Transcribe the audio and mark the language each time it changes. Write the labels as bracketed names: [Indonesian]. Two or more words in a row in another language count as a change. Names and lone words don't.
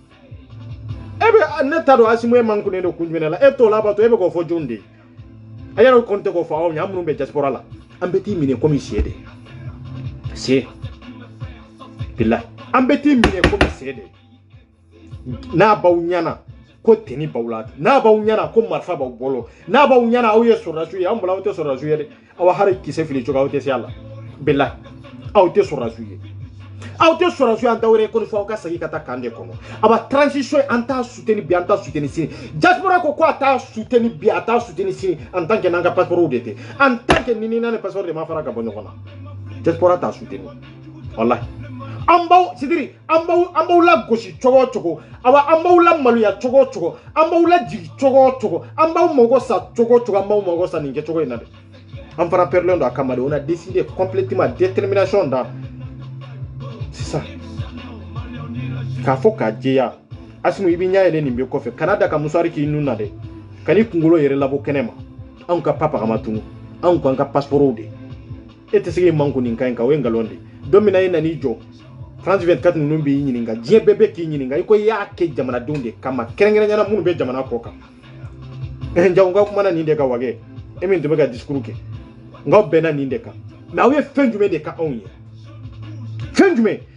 [Bambara] ne t'a dɔn Asimu ye man kunnen don kun jumɛn la e t'o labato e bɛ k'o fɔ jɔn de ye a yɛrɛ kɔni tɛ k'o fɔ aw ɲɛ an minnu bɛ diaspora la an bɛ t'i minɛ komi sɛ de sɛ bilahi an bɛ t'i minɛ komi sɛ de n'a b'aw ɲɛna ko teni b'aw la n'a b'aw ɲɛna ko marifa b'aw bolo n'a b'aw ɲɛna aw ye sɔrɔdasiw ye an bolo aw tɛ sɔrɔdasiw ye dɛ aw hali kisɛ fili cogo aw tɛ se a la bilahi aw tɛ sɔrɔdasiw ye aw tɛ sɔrɔdasiw an t'a wɛrɛ ko fɔ aw ka segin ka taa kan de kɔnɔ a ba transition an t'a soutenir bi an t'a soutenir sini diaspora ko a t'a soutenir bi a t'a soutenir sini [French] en tant que [Bambara] n'an ka passeport de tɛ [French] en tant que [Bambara] ni n'an passeport de ma fara ka bɔ ɲɔgɔn na diaspora t'a soutenir wallahi an b'aw lagosi cogo o cogo awa an b'aw lamaloya cogo o cogo an b'aw lajigi cogo o cogo an b'aw mago sa cogo o cogo an b'aw mago sa nin kɛcogo in na dɛ an fana pɛrɛlen don a kama de [French] on a décidé complètement détermination [Bambara] da [French] c'est ça [Bambara] k'a fɔ k'a jɛya Asimu i b'i ɲɛ yɛlɛ nin bɛ kɔfɛ kana da ka musari k'i nun na dɛ ka n'i kunkolo yɛrɛ labɔ kɛnɛ ma anw ka papa kama tunun anw k'an ka passeportw de e tɛ se k'i manko nin kan in kan o ye nkalon de don min na i nan'i jɔ France 24 ninnu b'i ɲininka diɲɛ bɛɛ bɛ k'i ɲininka i ko i y'a kɛ jamanadenw de kama kɛrɛnkɛrɛnnenya minnu bɛ jamana kɔ kan nka n ka kumana nin de ka wagɛ e min tun bɛ ka discours kɛ nka bɛnna nin de kan mais aw ye fɛn jumɛn de ka anw ye fɛn jumɛn